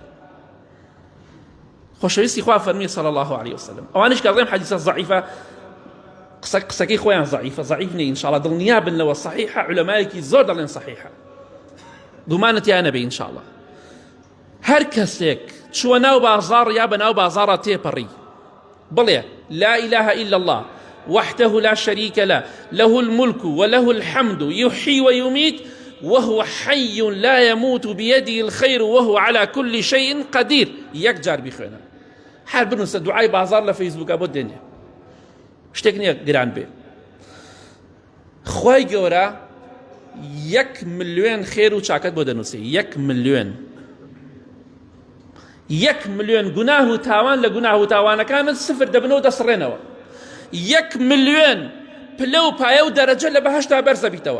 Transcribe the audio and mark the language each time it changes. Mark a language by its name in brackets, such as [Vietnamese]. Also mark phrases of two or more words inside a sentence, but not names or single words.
[Central Kurdish] خۆشەویستی خوا فەرمی [Arabic] صلی الله عليه وسلم [Central Kurdish] ئەوانش کە ڕێم حەدیسە ضعیفە قسەکەی خۆیان ضعیف نێ، ئینشاءڵڵا دڵنیا بن لەوە صحیحە، علەمایەکی زۆر دەڵێن صحیحە، دومانەتیان نەبێ ئینشاءڵڵا. هەر کەسێک چووە ناو بازار یا بە ناو بازارە تێپەڕی بڵێ [Arabic] لا إله إلا الله وحده لا شريك له له الملك وله الحمد يحيي ويميت وهو حي لا يموت بيده الخير وهو على كل شيء قدير، [Central Kurdish] یەک جار بیخوێنە. هەر بنووسە دوعای بازار لە فەیسبووکە بۆ دێنێ، شتێک نییە گران بێ. خوای گەورە 1 ملیۆن خێر و چاکەت بۆ دەنووسێ، 1 ملیۆن 1 ملیۆن گوناه و تاوان لە گوناه و تاوانەکانت سفر دەبنەوە دەسڕێنەوە، 1 ملیۆن پلە و پایە و دەرەجە لە بەهەشتا بەرزە بیتەوە.